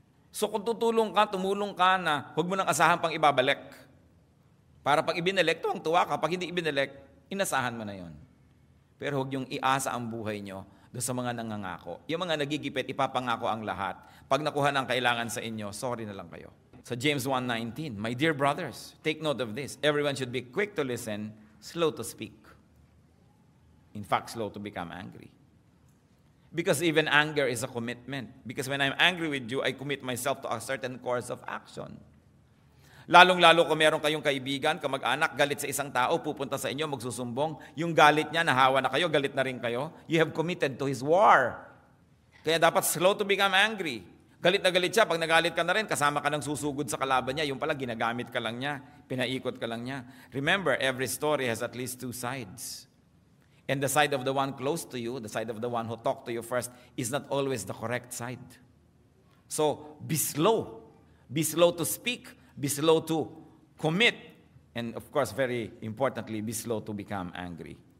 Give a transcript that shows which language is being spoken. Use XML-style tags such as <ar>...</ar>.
<tl>So kung tutulong ka, tumulong ka na, huwag mo nang asahan pang ibabalik. Para pag ibinalik, tuwang-tuwa ka. Pag hindi ibinalik, inasahan mo na yon. Pero huwag yung iasa ang buhay nyo doon sa mga nangangako. Yung mga nagigipit, ipapangako ang lahat. Pag nakuha ng kailangan sa inyo, sorry na lang kayo.</tl> <en>Sa James 1:19, my dear brothers, take note of this. Everyone should be quick to listen, slow to speak. In fact, slow to become angry. Because even anger is a commitment. Because when I'm angry with you, I commit myself to a certain course of action.</en> <tl>Lalong-lalo kung meron kayong kaibigan, kamag-anak, galit sa isang tao, pupunta sa inyo, magsusumbong, yung galit niya, nahawa na kayo, galit na rin kayo,</tl> <en>you have committed to his war.</en> <tl>Kaya dapat</tl> <en>slow to become angry.</en> <tl>Galit na galit siya, pag nagalit ka na rin, kasama ka ng susugod sa kalaban niya, yung pala ginagamit ka lang niya, pinaikot ka lang niya.</tl> <en>Remember, every story has at least two sides. And the side of the one close to you, the side of the one who talked to you first, is not always the correct side. So, be slow. Be slow to speak. Be slow to commit. And of course, very importantly, be slow to become angry.</en>